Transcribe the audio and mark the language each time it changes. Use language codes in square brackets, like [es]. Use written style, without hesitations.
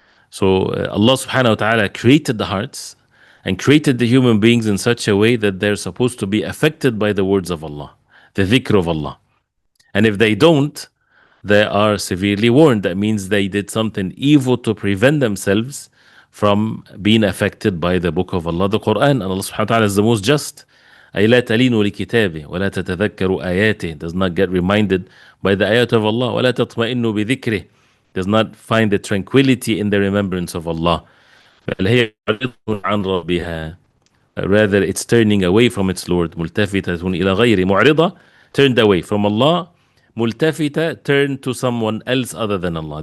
[en] So Allah subhanahu wa ta'ala created the hearts and created the human beings in such a way that they're supposed to be affected by the words of Allah, the dhikr of Allah. And if they don't, they are severely warned. That means they did something evil to prevent themselves from being affected by the book of Allah, the Quran. And Allah subhanahu wa ta'ala is the most just. [ar] أي لا تلينوا لكتابه ولا تتذكروا آياته. [en] Does not get reminded by the ayat of Allah. [ar] ولا تطمئنوا بذكره. [en] Does not find the tranquility in the remembrance of Allah. [ar] بل هي معرضة عن ربها. [en] Rather it's turning away from its Lord. [ar] ملتفتة إلى غيره. [en] معرضة, turned away from Allah. Multafita, turn to someone else other than Allah.